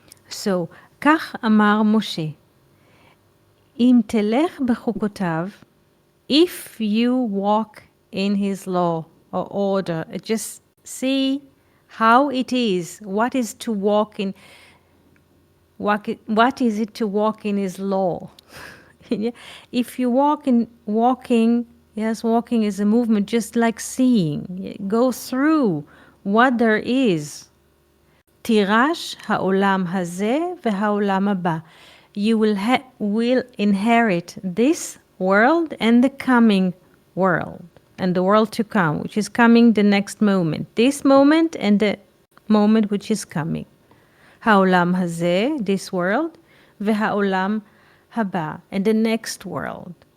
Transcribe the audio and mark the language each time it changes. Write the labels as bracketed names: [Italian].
[English] So, [Hebrew] כך אמר משה, אם תלך בחוקותיו, [English] if you walk in his law or order, just see how it is, what is to walk in, what is it to walk in his law. Yeah. If you walking, yes, walking is a movement just like seeing. Go through what there is. [Hebrew] תירש העולם הזה והעולם הבא. [English] You will inherit this world and the coming world, and the world to come, which is coming the next moment. This moment and the moment which is coming. [Hebrew] העולם הזה, [English] this world, [Hebrew] והעולם הבא, [English] and the next world.